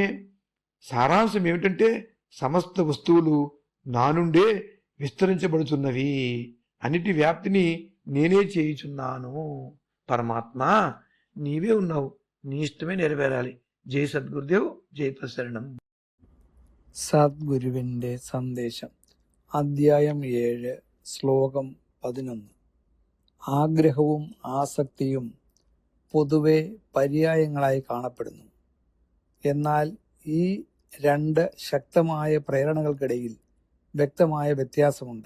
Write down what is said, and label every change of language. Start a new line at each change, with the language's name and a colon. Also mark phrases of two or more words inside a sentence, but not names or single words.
Telugu: సారాంశం ఏమిటంటే సమస్త వస్తువులు నా నుండే విస్తరించబడుతున్నవి. అన్నిటి వ్యాప్తిని నేనే చేయుచున్నాను. పరమాత్మ నీవే ఉన్నావు, నీ ఇష్టమే నెరవేరాలి. జై సద్గురుదేవ్, జై ప్రసరణం.
Malayalam: സദ്ഗുരുവിൻ്റെ സന്ദേശം അദ്ധ്യായം 7 ശ്ലോകം 11. ആഗ്രഹവും ആസക്തിയും പൊതുവെ പര്യായങ്ങളായി കാണപ്പെടുന്നു. എന്നാൽ ഈ രണ്ട് ശക്തമായ പ്രേരണകൾക്കിടയിൽ വ്യക്തമായ വ്യത്യാസമുണ്ട്.